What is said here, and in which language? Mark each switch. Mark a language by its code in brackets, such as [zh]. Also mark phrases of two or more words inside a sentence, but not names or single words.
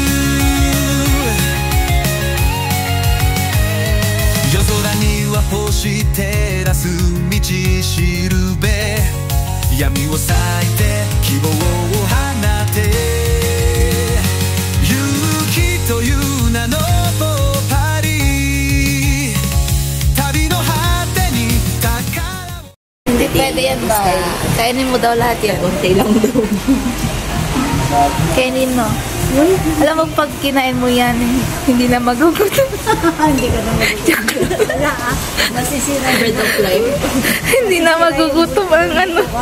[ja] 夜空には星照らす道しるべ闇を裂いて希望を放て勇気という名のポパリ旅の果てに宝を [tl] Hindi pwede yan ba? Kainin mo daw lahat yan. Konti lang daw. Kainin mo. Alam mo, pag kinain mo yan, hindi na magugutom. Hindi ka na magugutom. Wala ah. Nasisira [en] bread of life. [tl] Hindi na magugutom ang ano.